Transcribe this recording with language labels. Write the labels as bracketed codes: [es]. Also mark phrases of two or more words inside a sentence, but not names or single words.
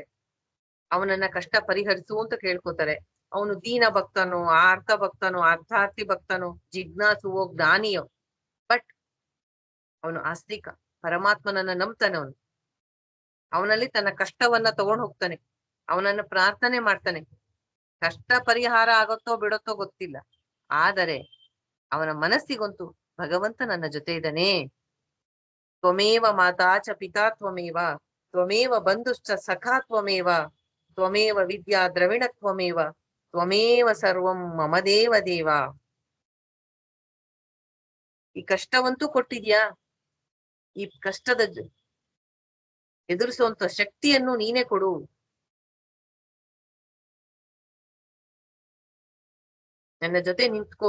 [kn] ಅವನನ್ನ ಕಷ್ಟ ಪರಿಹರಿಸು ಅಂತ ಕೇಳ್ಕೊತಾರೆ. ಅವನು ದೀನ ಭಕ್ತನೋ, ಆರ್ಥ ಭಕ್ತನೋ, ಅರ್ಥಾರ್ಥಿ ಭಕ್ತನೋ, ಜಿಜ್ಞಾಸುವೋ, ಜ್ಞಾನಿಯೋ, ಬಟ್ ಅವನು ಆಸ್ತಿಕ. ಪರಮಾತ್ಮನನ್ನ ನಂಬ್ತಾನೆ. ಅವನಲ್ಲಿ ತನ್ನ ಕಷ್ಟವನ್ನ ತಗೊಂಡ್ ಹೋಗ್ತಾನೆ, ಅವನನ್ನ ಪ್ರಾರ್ಥನೆ ಮಾಡ್ತಾನೆ. ಕಷ್ಟ ಪರಿಹಾರ ಆಗುತ್ತೋ ಬಿಡುತ್ತೋ ಗೊತ್ತಿಲ್ಲ, ಆದರೆ ಅವನ ಮನಸ್ಸಿಗಂತೂ ಭಗವಂತ ನನ್ನ ಜೊತೆ ಇದ್ದಾನೆ. [sa] ತ್ವಮೇವ ಮಾತಾ ಚ ಪಿತಾ ತ್ವಮೇವ, ತ್ವಮೇವ ಬಂಧುಶ್ಚ ಸಖಾ ತ್ವಮೇವ, ತ್ವಮೇವ ವಿದ್ಯಾ ದ್ರವಿಣ ತ್ವಮೇವ, ತ್ವಮೇವ ಸರ್ವಂ ಮಮ ದೇವ ದೇವ. [kn] ಈ ಕಷ್ಟವಂತೂ ಕೊಟ್ಟಿದ್ಯಾ, ಈ ಕಷ್ಟದ ಎದುರಿಸುವಂತ ಶಕ್ತಿಯನ್ನು ನೀನೇ ಕೊಡು. ನನ್ನ ಜೊತೆ ನಿಂತ್ಕೋ.